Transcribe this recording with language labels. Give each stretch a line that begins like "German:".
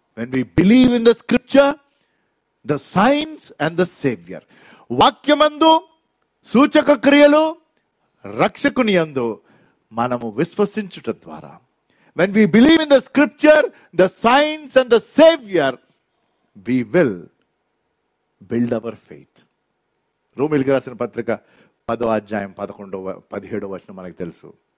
English: When we believe in the scripture, the signs and the savior.
Telugu: వాక్యమందు, సూచక క్రియలు, రక్షకుని యందు మనము విశ్వసించుట ద్వారా.
English: When we believe in the scripture, the signs and the savior, we will build our faith.
Telugu: రోమీయులకు రాసిన పత్రిక 10వ అధ్యాయం 11-17 వచనం మనకు తెలుసు.